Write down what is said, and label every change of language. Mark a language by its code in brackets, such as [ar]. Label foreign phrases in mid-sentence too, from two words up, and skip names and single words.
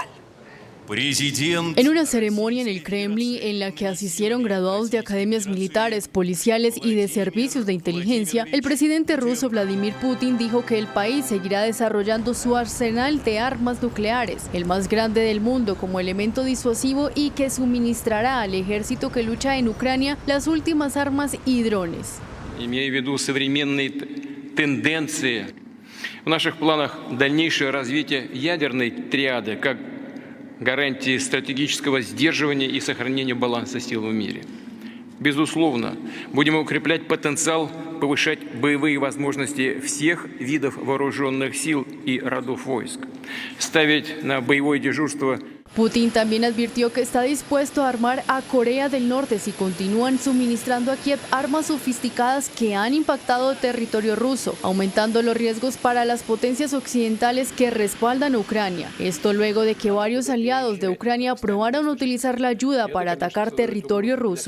[es] En una ceremonia en el Kremlin en la que asistieron graduados de academias militares, policiales y de servicios de inteligencia, el presidente ruso Vladimir Putin dijo que el país seguirá desarrollando su arsenal de armas nucleares, el más grande del mundo como elemento disuasivo y que suministrará al ejército que lucha en Ucrania las últimas armas y drones. [ru] Имея в виду современные тенденции, в наших планах дальнейшее развитие ядерной триады как гарантии стратегического сдерживания и сохранения баланса сил в мире. Безусловно, будем укреплять потенциал, повышать боевые возможности всех видов вооруженных сил и родов войск, ставить на боевое дежурство. [es] Putin también advirtió que está dispuesto a armar a Corea del Norte si continúan suministrando a Kiev armas sofisticadas que han impactado territorio ruso, aumentando los riesgos para las potencias occidentales que respaldan a Ucrania. Esto luego de que varios aliados de Ucrania probaron utilizar la ayuda para atacar territorio ruso.